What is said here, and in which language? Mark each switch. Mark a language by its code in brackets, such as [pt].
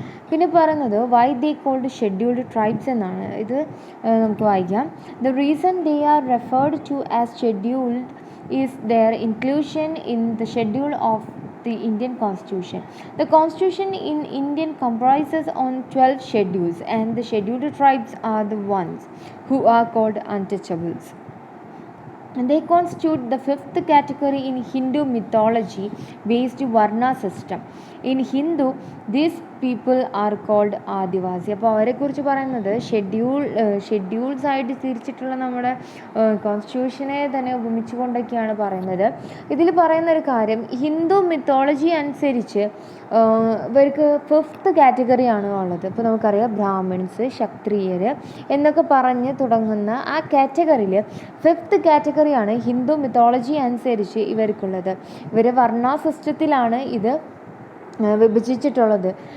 [ml] പിന്നെ പറയുന്നത് [en] why they called scheduled tribes [ml] എന്നാണ്. ഇത് നമുക്ക് വായിക്കാം. [en] The reason they are referred to as scheduled is their inclusion in the schedule of the Indian Constitution. The Constitution in Indian comprises on 12 schedules, and the scheduled tribes are the ones who are called untouchables. And they constitute the fifth category in Hindu mythology based Varna system. In Hindu, these people are called Adivasi. [ml] അപ്പോൾ അവരെക്കുറിച്ച് പറയുന്നത് schedules ആയിട്ട് തിരിച്ചിട്ടുള്ള നമ്മുടെ കോൺസ്റ്റിറ്റ്യൂഷനെ തന്നെ ഉപമിച്ചുകൊണ്ടൊക്കെയാണ് പറയുന്നത്. ഇതിൽ പറയുന്നൊരു കാര്യം, ഹിന്ദു മിത്തോളജി അനുസരിച്ച് ഇവർക്ക് ഫിഫ്ത്ത് കാറ്റഗറിയാണ് ഉള്ളത്. ഇപ്പോൾ നമുക്കറിയാം ബ്രാഹ്മിൺസ്, ക്ഷത്രിയർ എന്നൊക്കെ പറഞ്ഞ് തുടങ്ങുന്ന ആ കാറ്റഗറിയിൽ ഫിഫ്ത്ത് കാറ്റഗറിയാണ് ഹിന്ദു മിത്തോളജി അനുസരിച്ച് ഇവർക്കുള്ളത്. ഇവർ വർണ്ണ സിസ്റ്റത്തിലാണ് ഇത് വിഭജിച്ചിട്ടുള്ളത്.